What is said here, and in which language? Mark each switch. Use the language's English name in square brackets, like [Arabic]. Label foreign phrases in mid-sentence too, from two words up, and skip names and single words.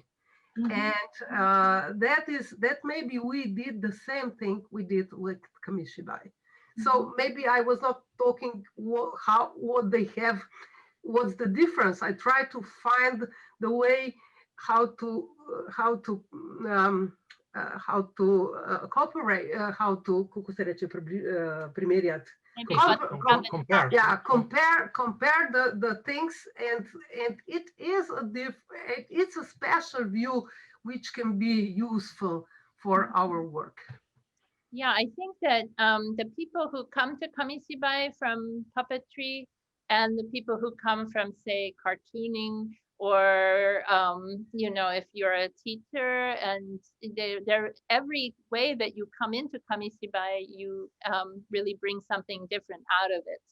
[English] And that maybe we did the same thing we did with KAMISHIBAI. So maybe I was not talking what they have. What's the difference? I try to find the way how to cooperate, how to, [Slovenian] kako se reče, primerjati. [English] Compare. Yeah, compare the things, and it is it's a special view which can be useful for our work. Yeah, I think that the people who come to KAMISHIBAI from puppetry and the people who come from, say, cartooning, or if you're a teacher, and they're every way that you come into KAMISHIBAI, you really bring something different out of it.